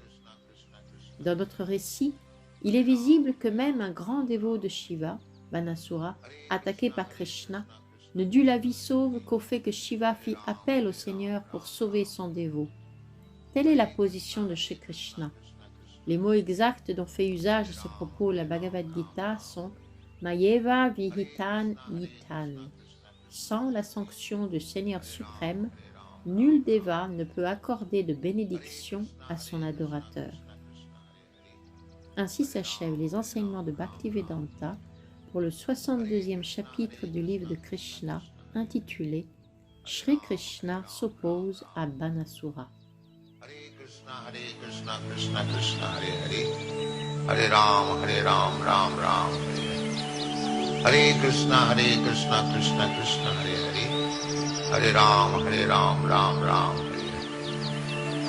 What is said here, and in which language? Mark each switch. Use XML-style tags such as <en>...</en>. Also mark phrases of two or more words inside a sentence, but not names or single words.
<fr>Dans notre récit, il est visible que même un grand dévot de Shiva, Banasura, attaqué par Krishna, ne dut la vie sauve qu'au fait que Shiva fit appel au Seigneur pour sauver son dévot. Telle est la position de Shri Krishna. Les mots exacts dont fait usage à ce propos la Bhagavad Gita sont «</fr> <sa>मयैव विहितान् यितान् ».</sa> <fr>Sans la sanction du Seigneur suprême, nul Deva ne peut accorder de bénédiction à son adorateur. Ainsi s'achèvent les enseignements de Bhaktivedanta pour le 62e chapitre du livre de Krishna intitulé « Shri Krishna s'oppose à Banasura ». Hare Krishna, Krishna Krishna, Hare Hare, Hare Ram, Ram Ram, Hare Hare. Hare Krishna, Krishna Krishna, Hare Hare, Hare Ram, Ram Ram, Hare Hare.</fr>